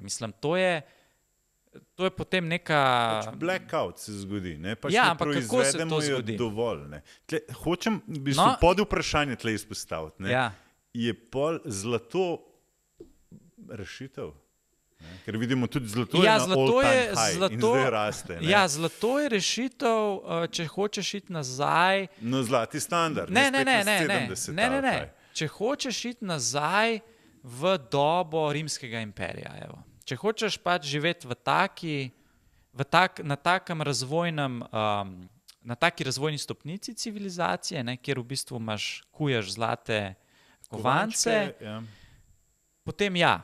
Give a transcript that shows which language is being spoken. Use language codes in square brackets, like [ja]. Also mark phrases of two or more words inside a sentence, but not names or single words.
[sl] Mislim, to je potem neka... Blackout se zgodi, ne? Pač ampak kako se to zgodi? Dovolj, ne? Hočem pod vprašanje tle izpostaviti. Ne? Ja. Je pol zlato rešitev? Ne? Ker vidimo tudi zlato je na [en] all-time high [sl] in zdaj raste. Ne? Ja, zlato je rešitev, če hočeš iti nazaj. No, zlati standard. Ne. Če hočeš iti nazaj v dobo rimskega imperija. Evo. Če hočeš pač živeti na takem razvojnem, na taki razvojni stopnici civilizacije, ne, kjer v bistvu kuješ zlate kovance, potem ja.